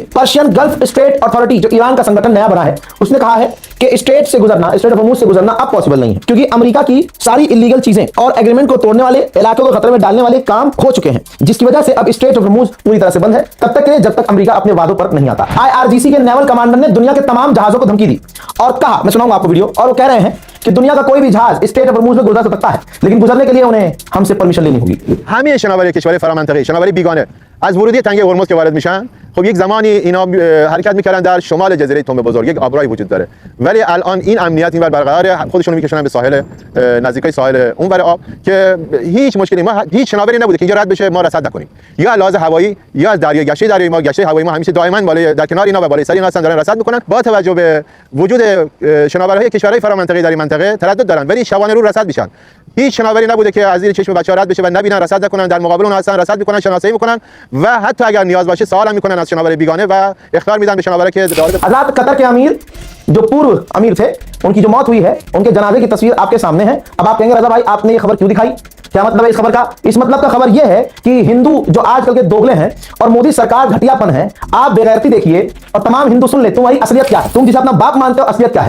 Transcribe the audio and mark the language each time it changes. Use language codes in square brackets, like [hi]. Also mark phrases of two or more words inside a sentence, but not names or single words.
[hi] पर्शियन गल्फ स्टेट अथॉरिटी, जो ईरान का संगठन नया बना है, उसने कहा है कि स्टेट से गुजरना, स्टेट ऑफ होर्मुज से गुजरना अब पॉसिबल नहीं है, क्योंकि अमेरिका की सारी इलीगल चीजें और एग्रीमेंट को तोड़ने वाले, इलाकों को खतरे में डालने वाले काम हो चुके हैं, जिसकी वजह से अब स्टेट ऑफ होर्मुज पूरी तरह से बंद है तब तक के लिए जब तक अमेरिका अपने वादों पर नहीं आता। IRGC के [en] naval commander [hi] ने दुनिया के तमाम जहाजों को धमकी दी और कहा, मैं सुनाऊंगा आपको वीडियो, और वो कह रहे हैं कि दुनिया का कोई भी जहाज स्टेट ऑफ होर्मुज में गुजर सकता है, लेकिन गुजरने के लिए उन्हें हमसे परमिशन लेनी होगी। [fa] همه شناوری کشور فرامنطقه، شناوری بیگانه از ورودی تنگه هرمز که وارد میشن، خب یک زمانی اینا حرکت میکردن در شمال جزیره تنب بزرگ، یک آبراهی وجود داره، ولی الان این امنیت اینور برقراره، خودشونو میکشونن به ساحل نزدیکای ساحل اونور آب که هیچ مشکلی، ما هیچ شناوری نبوده که اینجا رد بشه ما رصد نکنیم، یا لحاظ هوایی یا از دریا گشته دریایی ما، گشته هوایی ما همیشه دائما بالای در کنار اینا و بالای سر اینا هستن، دارن رصد میکنن. با توجه به وجود شناورهای کشورهای فرامنطقه در این منطقه تردد دارن، ولی شبانه رو رصد میشن. هیچ شناوری نبوده که از زیر چشم بچه‌ها رد بشه و نبینن، رصد نکنن، در مقابل اون هستن، رصد میکنن، شناسایی میکنن و حتی اگر نیاز باشه سوال هم میکنن از شناور بیگانه و اخطار میدن به شناور که [hi] हज़रत कतर के अमीर, जो पूर्व अमीर थे, उनकी जो मौत हुई है, उनके जनाजे की तस्वीर आपके सामने है। अब आप कहेंगे रजा भाई आपने ये खबर क्यों दिखाई, क्या मतलब है इस खबर का? इस मतलब का खबर यह है कि हिंदू जो आजकल के दोगले हैं और मोदी सरकार घटियापन है, आप बेगैरती देखिए और तमाम हिंदू सुन ले तुम्हारी असलियत क्या है, तुम जिसे अपना बाप मानते हो असलियत क्या है।